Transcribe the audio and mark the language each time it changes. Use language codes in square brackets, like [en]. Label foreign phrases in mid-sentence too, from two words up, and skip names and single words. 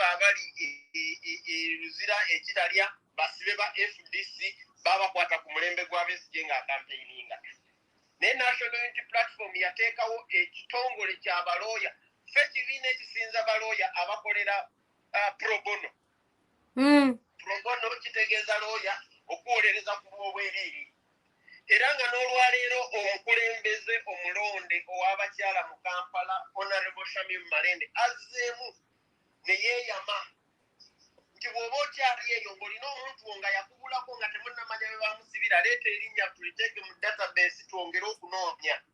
[lg] abali Luzira ekitalya basibe ba FDC babakwata ku mulembe gwa Besigye nga akampeininga ne National Unity Platform yateekawo ekitongole ky'abalooya ffe kibiina ekisinza balooya abakolera [en] pro bono pro bono [lg] kitegeeza looya okuwolereza ku bwobwereere era nga n'olwaleero omukulembeze omulonde ow'abakyala mu Kampala Honorable Shamim Malende azzeemu ne yeeyama nti bw'oba okyali eyo ng'olina omuntu wo nga yakubulako nga temunnamanya be bamusibira leeta erinnya tuliteeke mu database twongere okunoonya